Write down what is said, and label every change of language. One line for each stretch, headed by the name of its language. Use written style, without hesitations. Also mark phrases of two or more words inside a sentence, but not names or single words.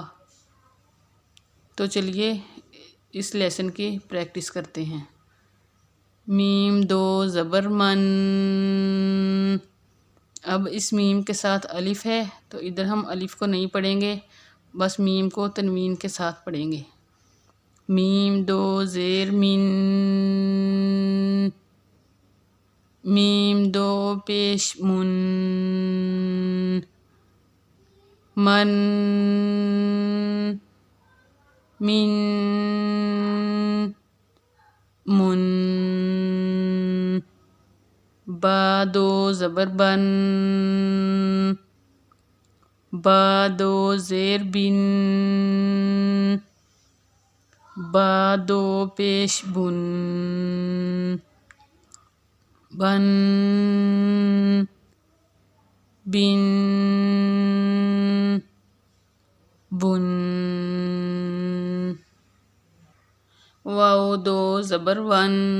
Urdu: تو چلیے اس لیسن کی پریکٹس کرتے ہیں۔ میم 2 زبر من۔ اب اس میم کے ساتھ الف ہے تو ادھر ہم الف کو نہیں پڑھیں گے، بس میم کو تنوین کے ساتھ پڑھیں گے۔ میم 2 زیر من۔ میم 2 پیش من۔ من، من، من۔ با 2 زبر بن۔ با 2 زیر بن۔ با 2 پیش بن۔ بن، بن، بن۔ واو 2 زبر ون۔